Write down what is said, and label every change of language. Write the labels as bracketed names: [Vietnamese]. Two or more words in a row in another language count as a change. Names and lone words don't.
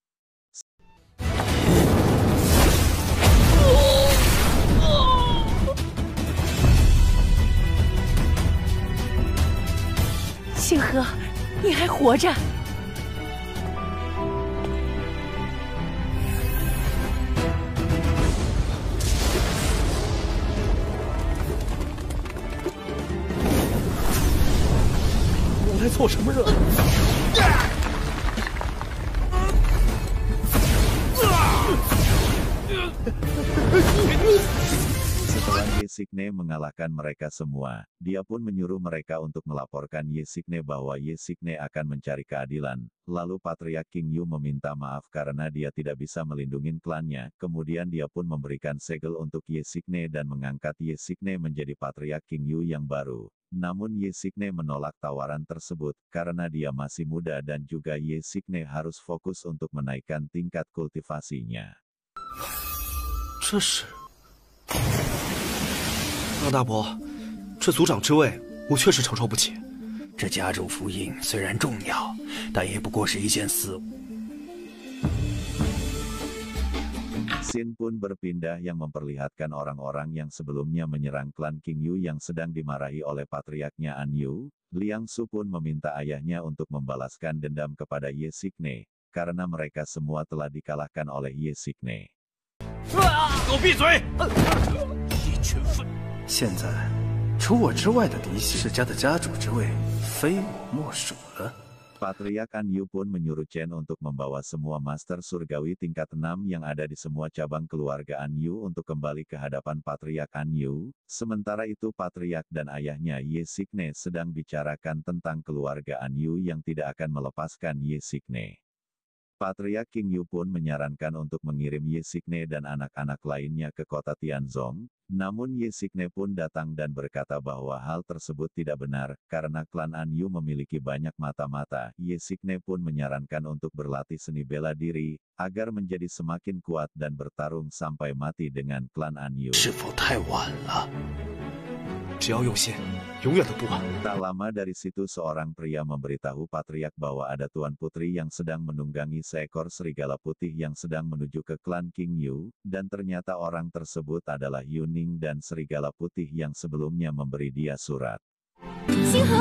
[Chinese] " 星河，你还活着！" 我来凑什么热闹？ [Indonesian] Setelah Yesikne mengalahkan mereka semua, dia pun menyuruh mereka untuk melaporkan Yesikne bahwa Yesikne akan mencari keadilan. Lalu Patriark King Yu meminta maaf karena dia tidak bisa melindungi klannya. Kemudian dia pun memberikan segel untuk Yesikne dan mengangkat Yesikne menjadi Patriark King Yu yang baru. Namun Yesikne menolak tawaran tersebut karena dia masih muda dan juga Yesikne harus fokus untuk menaikkan tingkat kultivasinya. [Chinese] 这是老大伯，这族长之位，我确实承受不起。这家主福音虽然重要，但也不过是一件私务。 [Indonesian] Scene pun berpindah yang memperlihatkan orang-orang yang sebelumnya menyerang klan King Yu yang sedang dimarahi oleh patriarknya Anyu. Liang Su pun meminta ayahnya untuk membalaskan dendam kepada Yesikne, karena mereka semua telah dikalahkan oleh Yesikne. [Chinese] 给我闭嘴！一群粪！现在，除我之外的嫡系世家的家主之位，非我莫属了。 [Indonesian] Patriark Anyu pun menyuruh Chen untuk membawa semua master surgawi tingkat 6 yang ada di semua cabang keluarga Anyu untuk kembali ke hadapan Patriark Anyu. Sementara itu Patriark dan ayahnya Yesikne sedang bicarakan tentang keluarga Anyu yang tidak akan melepaskan Yesikne. Patriark King Yu pun menyarankan untuk mengirim Ye Xingне dan anak-anak lainnya ke kota Tianzong, namun Ye Xingné pun datang dan berkata bahwa hal tersebut tidak benar, karena klan An Yu memiliki banyak mata-mata. Ye Xingné pun menyarankan untuk berlatih seni bela diri, agar menjadi semakin kuat dan bertarung sampai mati dengan klan An Yu. [Chinese] 是否太晚了？只要用心，永远都不晚。 [Indonesian] Tak lama dari situ seorang pria memberitahu Patriark bahwa ada Tuan Putri yang sedang menunggangi seekor serigala putih yang sedang menuju ke klan King Yu, dan ternyata orang tersebut adalah Yuning dan serigala putih yang sebelumnya memberi dia surat. [Chinese] 星河，